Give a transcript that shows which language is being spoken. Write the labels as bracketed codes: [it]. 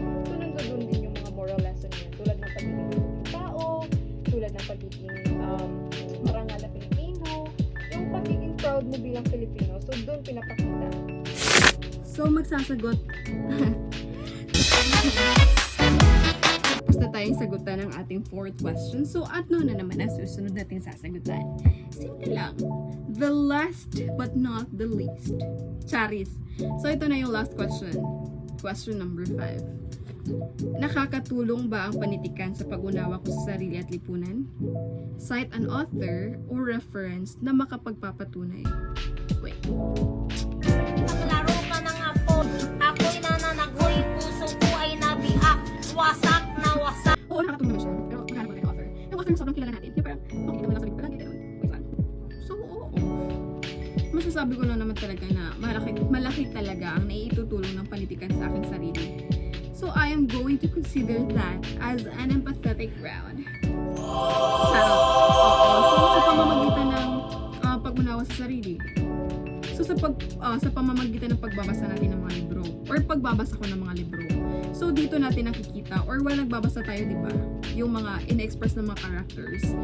[tl] So nandun din yung mga moral lesson niya, tulad ng pagiging mabuting tao, tulad ng pagiging marangal na Pilipino, yung pagiging proud mo bilang Pilipino. So doon pinapakita. So magsasagot Tapos na tayong sagutan ng ating fourth question. So, ano na naman ang susunod nating sasagutan? Simple lang. [en] The last but not the least. [tl] Charis. So, ito na yung last question. [en] Question number 5. [tl] Nakakatulong ba ang panitikan sa pag-unawa ko sa sarili at lipunan? [en] Cite an author or reference [tl] na makapagpapatunay. [en] Wait. [tl] Naglaro ka na nga po. Ako'y nananagoy. Puso ko ay nabiak. Wasak na wasak. Oo, nakakatulong naman siya. Pero maghanap ko ng author. Yung author na sobrang kilala natin. Yung parang, okay, ito mo lang sa libro. Ganun. Wait lang. So, oo. Masasabi ko na naman talaga na malaki talaga ang naiitutulong ng panitikan sa aking sarili. [en] So, I am going to consider that as an empathetic round. [tl] Charot. Oo. So, sa pamamagitan ng pag-unawa sa sarili. So, sa pamamagitan ng pagbabasa natin ng mga libro or pagbabasa ko ng mga libro. So, dito natin nakikita or while nagbabasa tayo, di ba? Yung mga in-express ng mga characters.